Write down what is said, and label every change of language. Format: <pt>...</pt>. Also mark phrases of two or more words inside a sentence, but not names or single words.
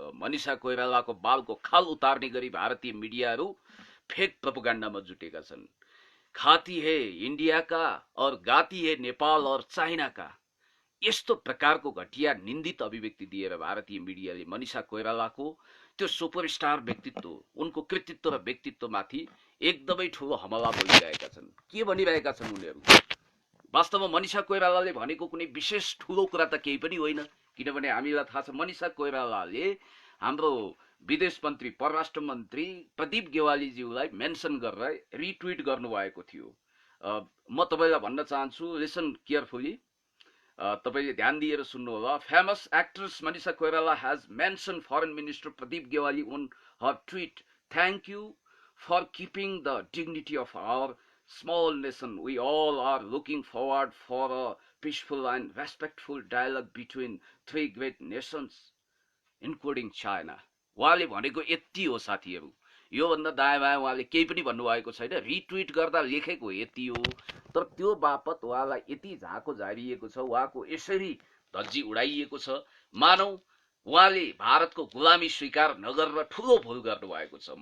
<ne>मनिषा कोइरालाको बालको खाल उतार्ने गरी भारतीय मिडियाहरू फेक प्रोपोगन्डामा जुटेका छन्।</ne> <hi>खाती है इंडिया का और गाती है नेपाल और चाइना का,</hi> <ne>यस्तो प्रकारको घटिया निन्दित अभिव्यक्ति दिएर भारतीय मिडियाले मनिषा कोइरालाको त्यो सुपरस्टार व्यक्तित्व, उनको कृतित्व र व्यक्तित्वमाथि एकदमै ठूलो हमला बोलिरहेका छन्। के भनिरहेका छन् उनीहरू? वास्तवमा मनिषा कोइरालाले भनेको कुनै विशेष ठूलो कुरा त केही पनि होइन, किनभने हामीलाई थाहा छ मनिषा कोइरालाले हाम्रो विदेश मन्त्री, परराष्ट्र मन्त्री प्रदीप गेवालीज्यूलाई मेन्सन गरेर रिट्विट गर्नुभएको थियो। म तपाईलाई भन्न चाहन्छु,</ne> <en>listen carefully,</en> <ne>तपाईले ध्यान दिएर सुन्नु होला।</ne> <en>famous actress Manisha Koirala has mention foreign minister Pradeep Gyawali on her tweet, thank you for keeping the dignity of our small nation. We all are looking forward for a peaceful and respectful dialogue between three great nations, including China.</en> <ne>उहाँले भनेको यति हो साथीहरू। योभन्दा दायाँ बायाँ उहाँले केही पनि भन्नुभएको छैन। रिट्विट गर्दा लेखेको यति हो, तर त्यो बापत उहाँलाई यति झाँको झारिएको छ, उहाँको यसरी धज्जी उडाइएको छ, मानौ उहाँले भारतको गुलामी स्वीकार नगरेर ठूलो भूल गर्नुभएको छ।</ne>